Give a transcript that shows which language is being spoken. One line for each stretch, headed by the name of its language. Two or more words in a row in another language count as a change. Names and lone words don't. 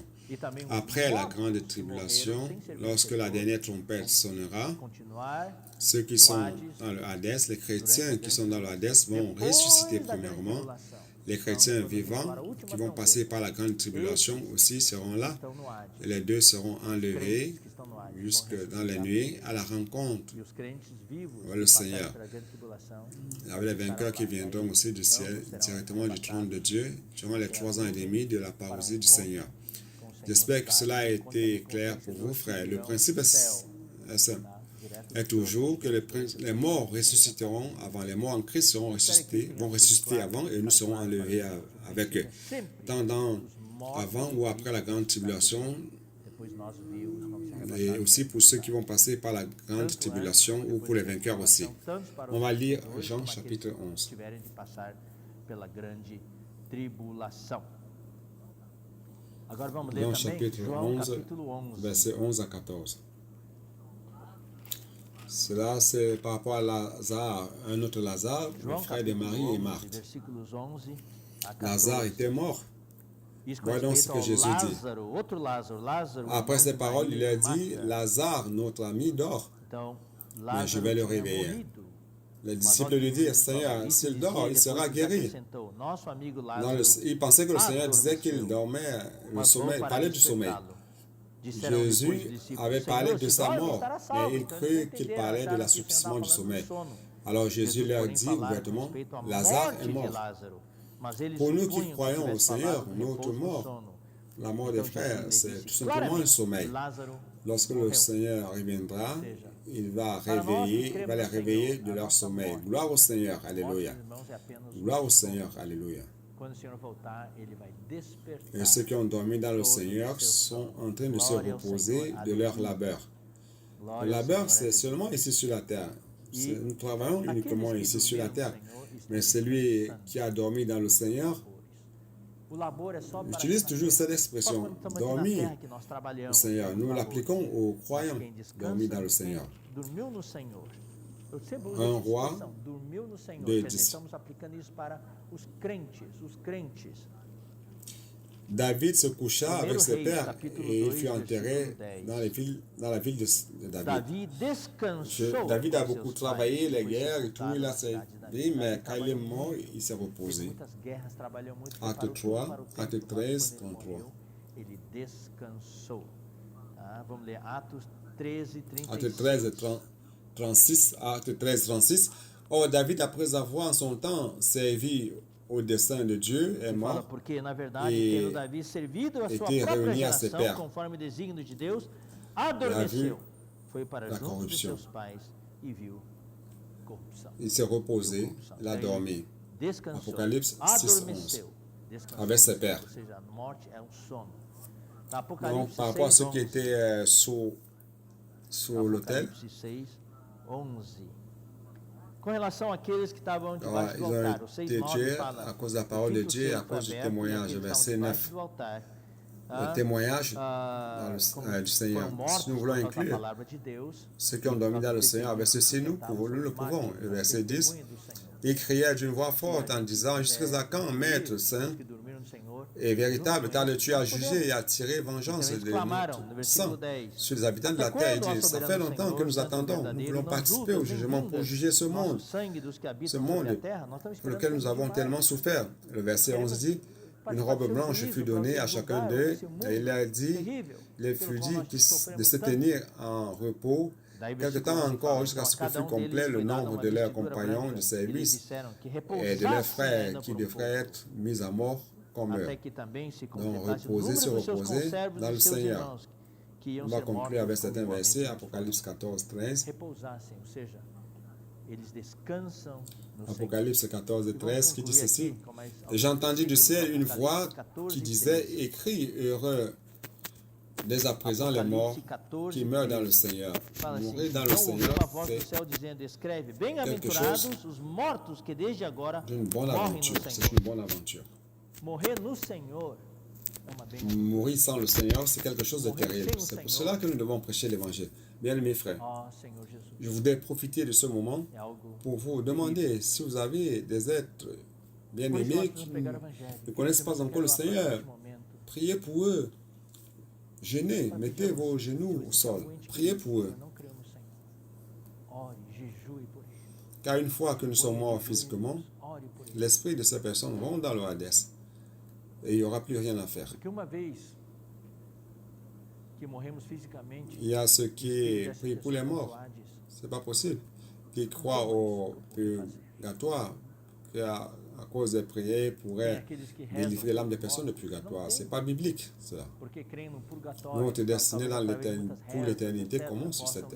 French: Après la grande tribulation, lorsque la dernière trompette sonnera, ceux qui sont dans le Hadès, les chrétiens qui sont dans le Hadès vont ressusciter premièrement. Les chrétiens vivants qui vont passer par la grande tribulation aussi seront là. Et les deux seront enlevés jusque dans les nuits à la rencontre
Portuguese: E os crentes vivos
French: avec le
Portuguese: que passarem
French: Seigneur.
Portuguese: pela grande tribulação
French: Avec les vainqueurs qui viendront aussi du ciel, directement du trône de Dieu, durant les 3 ans et demi de la parousie du Seigneur.
Portuguese: com o Senhor
French: J'espère que cela a
Portuguese: sabe,
French: été clair pour vous, frères. Le principe est simple. Est toujours que les morts ressusciteront avant, les morts en Christ seront ressuscités, vont ressusciter avant et nous serons enlevés avec eux. Tant avant ou après la grande tribulation,
Portuguese: depois nós vivos vamos ser
French: et
Portuguese: arrebatados.
French: aussi pour ceux qui vont passer par la grande tribulation ou pour les vainqueurs aussi.
Portuguese: Tanto para
French: On va
Portuguese: os
French: lire
Portuguese: pecadores
French: Jean
Portuguese: como aqueles
French: chapitre
Portuguese: que
French: 11.
Portuguese: tiverem de passar pela grande tribulação. Agora vamos ler
French: Jean
Portuguese: também
French: chapitre
Portuguese: João
French: 11,
Portuguese: capítulo 11.
French: versets 11 à 14. Cela, c'est par rapport à Lazare, un autre Lazare, le
Portuguese: João
French: frère de
Portuguese: capítulo
French: Marie et
Portuguese: 11,
French: Marthe.
Portuguese: versículos 11 a 14.
French: Lazare était mort.
Portuguese: Isso com
French: Voilà donc ce
Portuguese: respeito
French: que
Portuguese: ao
French: Jésus dit.
Portuguese: Lázaro, outro Lázaro, Lázaro,
French: Après
Portuguese: irmão
French: ces
Portuguese: de
French: paroles, il
Portuguese: Maria
French: a
Portuguese: e
French: dit,
Portuguese: Marta.
French: Lazare, notre ami, dort.
Portuguese: Então,
French: je
Portuguese: Lázaro
French: vais le
Portuguese: tinha
French: réveiller.
Portuguese: morrido.
French: Les
Portuguese: Mas
French: disciples
Portuguese: olha
French: lui
Portuguese: o que
French: dirent,
Portuguese: Jesus fala.
French: Seigneur,
Portuguese: Isso
French: s'il
Portuguese: dizia,
French: dort, il
Portuguese: depois
French: sera
Portuguese: ele
French: guéri.
Portuguese: acrescentou, nosso amigo
French: Non,
Portuguese: Lázaro
French: il pensait que le Seigneur disait qu'il
Portuguese: adormeceu,
French: dormait, le
Portuguese: mas vou
French: sommeil, il
Portuguese: para
French: parlait du sommeil.
Portuguese: despertá-lo. Disseram depois os
French: Jésus
Portuguese: discípulos,
French: avait parlé
Portuguese: Senhor,
French: de
Portuguese: se
French: sa
Portuguese: dorme,
French: mort,
Portuguese: estará salvo.
French: mais il
Portuguese: Então eles
French: crut qu'il
Portuguese: entenderam,
French: parlait de
Portuguese: acharam que o Senhor
French: l'assouplissement
Portuguese: estava
French: du
Portuguese: falando do
French: sommeil.
Portuguese: sono.
French: Alors Jésus
Portuguese: Jesus,
French: leur
Portuguese: porém,
French: dit
Portuguese: falava a
French: ouvertement,
Portuguese: respeito à
French: Lazare
Portuguese: morte
French: est
Portuguese: de
French: mort.
Portuguese: Lázaro. Mas eles
French: Pour nous qui
Portuguese: supunham que
French: croyons au
Portuguese: tivesse
French: Seigneur,
Portuguese: falado do
French: notre
Portuguese: repouso do
French: mort,
Portuguese: sono.
French: la mort des
Portuguese: Então
French: frères,
Portuguese: Jesus lhes
French: c'est tout
Portuguese: disse
French: simplement un
Portuguese: claramente,
French: sommeil.
Portuguese: Lázaro
French: Lorsque le
Portuguese: morreu.
French: Seigneur reviendra,
Portuguese: seja,
French: il va
Portuguese: para nós que
French: réveiller, il
Portuguese: cremos
French: va les
Portuguese: no
French: réveiller
Portuguese: Senhor,
French: de
Portuguese: a
French: leur
Portuguese: nossa
French: sommeil.
Portuguese: morte,
French: Gloire au Seigneur,
Portuguese: a morte
French: alléluia.
Portuguese: dos irmãos é apenas um
French: Gloire au
Portuguese: sono.
French: Seigneur, alléluia.
Portuguese: Quando o Senhor voltar, ele vai despertar.
French: Et ceux qui ont dormi dans le
Portuguese: todos
French: Seigneur
Portuguese: os seus
French: sont
Portuguese: sonhos.
French: en train de se
Portuguese: Glória ao
French: reposer
Portuguese: Senhor,
French: de leur
Portuguese: aleluia.
French: labeur.
Portuguese: Glória
French: Le
Portuguese: ao
French: labeur,
Portuguese: Senhor,
French: c'est
Portuguese: aleluia.
French: seulement ici sur la terre.
Portuguese: E
French: Nous travaillons
Portuguese: aqueles
French: uniquement
Portuguese: que
French: ici sur la
Portuguese: dormiram no
French: terre.
Portuguese: Senhor estão
French: Mais celui
Portuguese: descansando
French: qui a dormi dans le Seigneur,
Portuguese: labores. O labor é só para
French: j'utilise
Portuguese: aqui na
French: toujours
Portuguese: terra.
French: cette
Portuguese: Só
French: expression,
Portuguese: quando estamos aqui na
French: dormir
Portuguese: terra que nós
French: au
Portuguese: trabalhamos.
French: Seigneur. Nous
Portuguese: labor.
French: l'appliquons aux
Portuguese: Mas
French: croyants,
Portuguese: quem descansa,
French: dormis dans le Seigneur.
Portuguese: quem dormiu no Senhor. Eu sempre uso
French: Un
Portuguese: essa
French: roi
Portuguese: expressão, dormiu no Senhor.
French: de
Portuguese: Quer dizer,
French: dix.
Portuguese: estamos aplicando isso para os crentes, os crentes.
French: David se coucha avec ses
Portuguese: Primeiro Reis,
French: pères
Portuguese: capítulo
French: et il
Portuguese: 2,
French: fut enterré
Portuguese: versículo 10.
French: dans la ville de David.
Portuguese: Davi descansou.
French: David a
Portuguese: com
French: beaucoup
Portuguese: seus
French: travaillé,
Portuguese: pais,
French: les
Portuguese: foi
French: guerres et tout,
Portuguese: sepultado
French: il
Portuguese: na
French: a
Portuguese: cidade de Davi.
French: servi, mais
Portuguese: Davi
French: quand il est
Portuguese: trabalhou
French: mort,
Portuguese: muito,
French: il s'est
Portuguese: fez
French: reposé.
Portuguese: muitas guerras, trabalhou muito,
French: Acte
Portuguese: preparou tudo
French: 3,
Portuguese: para o tempo,
French: acte
Portuguese: mas
French: 13,
Portuguese: quando ele
French: 33.
Portuguese: morreu, ele descansou. Tá? Vamos ler Atos 13,
French: Acte
Portuguese: 36.
French: 13, 36, acte 13, 36. Or, David, après avoir en son temps servi au dessein de Dieu, est
Portuguese: Ele fala,
French: mort.
Portuguese: porque na verdade, E tendo Davi servido a sua
French: était
Portuguese: própria
French: réuni à ses
Portuguese: geração,
French: pères.
Portuguese: conforme o desígnio de Deus,
French: vu
Portuguese: adormeceu. Foi para
French: la
Portuguese: junto de
French: corruption.
Portuguese: seus pais e viu corrupção.
French: Il s'est reposé, il a
Portuguese: Então,
French: dormi.
Portuguese: ele descansou, Apocalipse 6, adormeceu, descansou,
French: avec ses pères.
Portuguese: ou seja, a morte é um sono. Tá,
French: Donc,
Portuguese: Apocalipse
French: par rapport à
Portuguese: 6,
French: ceux qui
Portuguese: 11.
French: étaient sur l'autel,
Portuguese: Apocalipse 6, 11. Com relação àqueles que estavam
French: ils
Portuguese: debaixo do
French: ont
Portuguese: altar, o 6,
French: été
Portuguese: 9
French: tués
Portuguese: fala,
French: à cause de la
Portuguese: o
French: parole de
Portuguese: quinto
French: Dieu, à
Portuguese: selo foi
French: cause du
Portuguese: aberto, e
French: témoignage.
Portuguese: aqueles que
French: Verset
Portuguese: estavam
French: 9.
Portuguese: debaixo do altar,
French: Le témoignage
Portuguese: como
French: du Seigneur.
Portuguese: foram mortos
French: Si nous
Portuguese: por
French: voulons
Portuguese: causa da
French: inclure
Portuguese: palavra de Deus,
French: ceux qui ont dormi dans le Seigneur, avec ceci nous le pouvons. Le verset 10, ils crièrent d'une voix forte en disant, jusqu'à quand, Maître saint
Portuguese: que dormiram no Senhor,
French: et véritable, tardes-tu à juger et à tirer vengeance
Portuguese: Então, eles
French: de
Portuguese: clamaram,
French: notre
Portuguese: no
French: sang
Portuguese: versículo 10,
French: sur les habitants de la
Portuguese: Até
French: terre?
Portuguese: quando, ó
French: Il dit, ça
Portuguese: soberano
French: fait longtemps que
Portuguese: Senhor,
French: nous
Portuguese: santo
French: attendons. Nous
Portuguese: verdadeiro,
French: voulons
Portuguese: não
French: participer au
Portuguese: julgas em
French: jugement pour
Portuguese: vindas
French: juger ce
Portuguese: nosso
French: monde,
Portuguese: sangue dos que
French: ce
Portuguese: habitam sobre a
French: monde
Portuguese: terra? Nós estamos
French: pour
Portuguese: esperando
French: lequel nous
Portuguese: que
French: avons
Portuguese: demais.
French: tellement souffert. Le verset 11 dit, une robe blanche fut donnée à chacun d'eux et il leur dit, il fut dit de se tenir en repos quelque temps encore jusqu'à ce que fût complet le nombre de leurs compagnons de service et de leurs frères qui devraient être mis à mort comme eux.
Portuguese: Até que também se
French: Donc,
Portuguese: completasse o
French: reposer,
Portuguese: número
French: se
Portuguese: dos seus
French: reposer
Portuguese: conservos
French: dans
Portuguese: e
French: le
Portuguese: seus
French: Seigneur.
Portuguese: irmãos que iam
French: On va
Portuguese: ser
French: conclure avec
Portuguese: mortos
French: certains
Portuguese: como
French: versets,
Portuguese: homens
French: Apocalypse 14, 13.
Portuguese: repousassem, ou seja, eles descansam no Senhor.
French: Apocalypse 14 et
Portuguese: E vamos
French: 13 qui dit
Portuguese: concluir
French: ceci.
Portuguese: aqui com mais
French: Et j'entendis du ciel une
Portuguese: Apocalipse
French: voix
Portuguese: 14
French: qui
Portuguese: e
French: disait,
Portuguese: 13.
French: écris, heureux dès à présent les morts
Portuguese: Apocalipse 14
French: qui
Portuguese: e
French: meurent dans
Portuguese: 13.
French: le Seigneur.
Portuguese: Fala assim,
French: Mourir dans le
Portuguese: então ouviu
French: Seigneur,
Portuguese: uma voz do
French: c'est
Portuguese: céu dizendo, escreve, bem-aventurados os mortos que desde agora
French: une bonne
Portuguese: morrem
French: aventure.
Portuguese: no
French: C'est
Portuguese: Senhor.
French: une bonne aventure.
Portuguese: Morrer no Senhor é uma bênção.
French: Mourir sans le Seigneur, c'est quelque chose de Mourir terrible.
Portuguese: sem o
French: C'est pour
Portuguese: Senhor.
French: cela que nous devons prêcher l'évangile. Bien-aimés frères,
Portuguese: Ó Senhor Jesus,
French: je voudrais profiter de ce moment
Portuguese: é algo...
French: pour vous demander si vous avez des êtres
Portuguese: Por isso
French: bien-aimés
Portuguese: nós
French: qui
Portuguese: precisamos pregar o Evangelho.
French: ne connaissent pas encore le Seigneur. Priez pour eux. Gênez, mettez vos genoux au sol. Priez pour eux.
Portuguese: Não creu no Senhor. Ore, jejue por ele.
French: Car une fois que nous sommes morts physiquement,
Portuguese: Ore por ele.
French: l'esprit de ces personnes vont dans le Hadès. Et il n'y aura plus rien à faire.
Portuguese: Porque uma vez
French: Il y a ceux qui prient pour les morts. C'est pas possible. Qui croient au purgatoire, qui à cause des prières pourraient délivrer l'âme des personnes du purgatoire. C'est pas biblique, cela. Nous, on est destinés pour l'éternité comment sur cette terre.